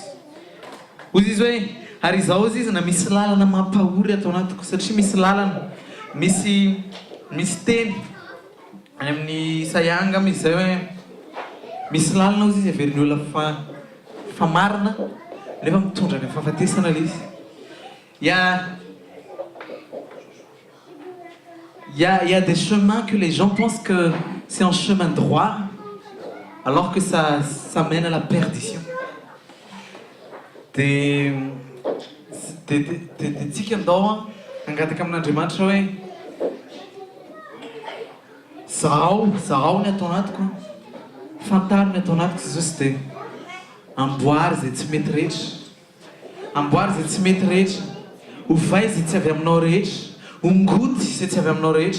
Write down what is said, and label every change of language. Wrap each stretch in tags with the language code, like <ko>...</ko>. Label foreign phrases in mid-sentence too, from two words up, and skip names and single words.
<mg>Hoy izy hoe, ary izaho izy na misy lalana mampahory atao anatiko, satria misy lalana, misy teny any amin'ny Isaia angamba izy zay hoe, misy lalana ozy izy averin'ny olona famarina nefa mitondra ny fahafatesana ilay izy.</mg> <fr>Il y a des chemins que les gens pensent que c'est un chemin droit, alors que ça mène à la perdition.</fr> <mg>Dia tsika andao hangataka amin'Andriamanitra hoe, zaho ny atao anatiko, fantaro ny atao anatiko Jesosy, dia amboary izay tsy mety rehetra, amboary izay tsy mety rehetra, ovay izay tsy avy aminao rehetra, ongoty izay tsy avy aminao rehetra.</mg>